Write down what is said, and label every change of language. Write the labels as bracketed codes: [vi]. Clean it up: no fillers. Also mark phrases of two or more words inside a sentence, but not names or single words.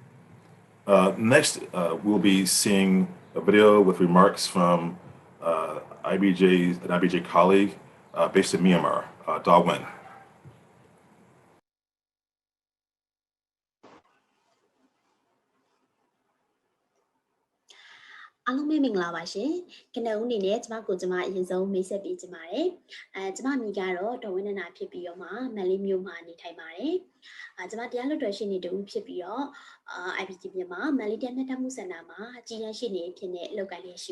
[en] Next, we'll be seeing a video with remarks from an IBJ colleague based in Myanmar, Da Wen. Hello, [my] မင်္ဂလာပါရှင်။ကျွန်တော်အနေနဲ့ကျမကိုကျမအရင်ဆုံးမိတ်ဆက်ပေးချင်ပါတယ်။ကျမမိကတော့ဒေါ်ဝင်းနန္ဒာဖြစ်ပြီးတော့မှမန်လေးမြို့မှာနေထိုင် ပါတယ်။ကျမတရားလွှတ်တော်ရှေ့နေတူဖြစ်ပြီးတော့IBJ မြန်မာမန်လေးတရားမျှတမှုစင်တာမှာအကြီးအကဲရှေ့နေဖြစ်နေလုပ်ကိုင်ရရှိ